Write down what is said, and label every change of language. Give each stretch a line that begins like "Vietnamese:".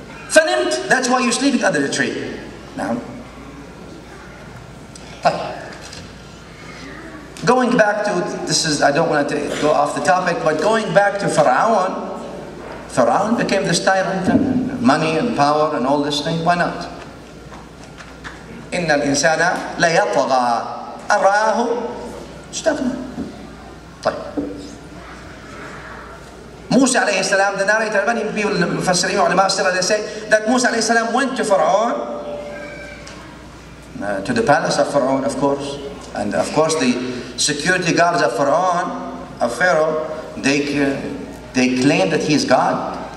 English: فنمت, that's why you're sleeping under the tree. Now, going back to, this is, I don't want to go off the topic, but going back to Pharaoh, Pharaoh became this tyrant and money and power and all this thing. Why not?
Arabic: إن الإنسان ليطغى أن رآه استغنى. طيب.
English: Musa alayhi salam, the narrator, many people, Mufassirin, ulama, they say that Musa alayhi salam went to Pharaoh, to the palace of Pharaoh, of course. And of course the security guards of Pharaoh, they claim that he is God.